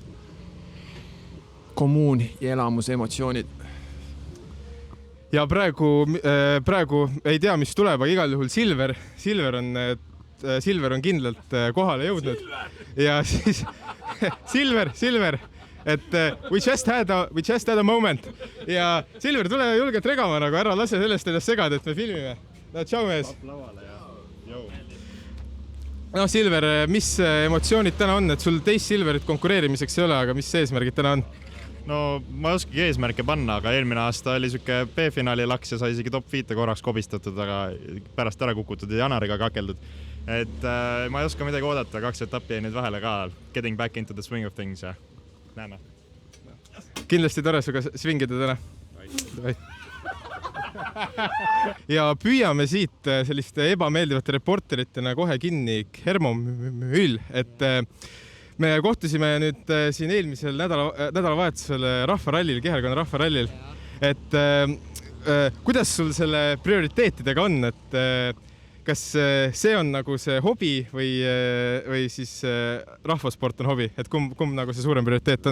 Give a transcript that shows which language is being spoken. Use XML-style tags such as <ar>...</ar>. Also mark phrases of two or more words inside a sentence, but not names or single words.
<et>Kommuun ja elamuse emotsioonid. Ja praegu ei tea, mis tuleb, aga igal juhul Silver on kindlalt kohale jõudnud. Ja siis Silver, et</et> <en>we just had a moment.</en> <et>Ja Silver, tule julgelt regama, nagu ära lase sellest ennast segada, et me filmime. No, tšau mees. No Silver, mis emotsioonid täna on, et sul teist Silverit konkureerimiseks ei ole, aga mis eesmärgid täna on? No ma ei oskagi eesmärke panna, aga eelmine aasta oli siuke B-finaali laks ja sai isegi top 5 korraks kobistatud, aga pärast ära kukutud ja Janariga kakeldud. Et ma ei oska midagi oodata, 2 etappi jäi nüüd vahele ka.</et> <en>Getting back into the swing of things</en> <et>ja näeme. Kindlasti tore suga svingida täna. Ja püüame siit selliste ebameeldivate reporteritena kohe kinni Hermo Müll, et me kohtusime nüüd siin eelmisel nädalavahetusel rahvarallil, Kihelkonna rahvarallil, et kuidas sul selle prioriteetidega on, et kas see on nagu see hobi või siis rahvasport on hobi, et kumb nagu see suurem prioriteet on?</et>